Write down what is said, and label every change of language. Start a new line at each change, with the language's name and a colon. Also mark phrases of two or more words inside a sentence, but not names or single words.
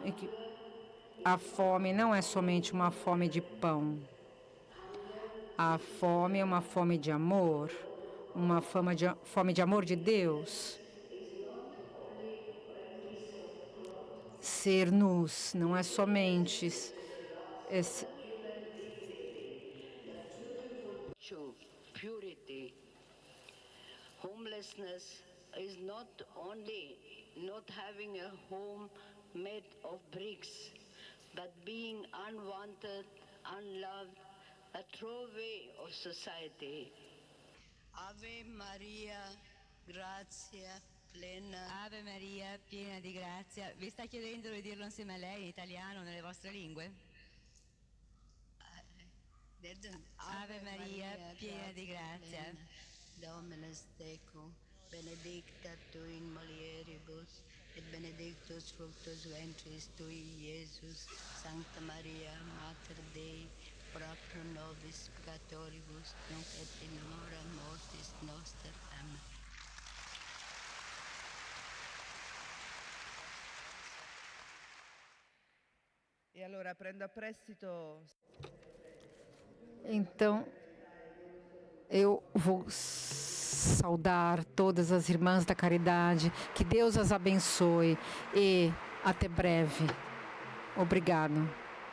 Portuguese: E que a fome não é somente uma fome de pão. A fome é uma fome de amor, uma fome de amor de Deus. Ser nus não é somente purity. Homelessness is not only not having a home made of bricks, but being unwanted, unloved, a throwaway of society.
Latin: Ave Maria, grazia plena. Ave Maria,
Italian: piena di grazia. Vi sta chiedendo di dirlo insieme a lei in italiano, nelle vostre lingue? Ave Maria, piena di grazia.
Latin: Dominus tecum, benedicta tu in mulieribus, et benedictus fructus ventris tui, Iesus. Sancta Maria, Mater Dei, ora pro nobis peccatoribus, nunc et in hora mortis noster. Amen.
Italian: E allora prendo a prestito.
Portuguese: Então, eu vou saudar todas as irmãs da caridade. Que Deus as abençoe e até breve. Obrigado.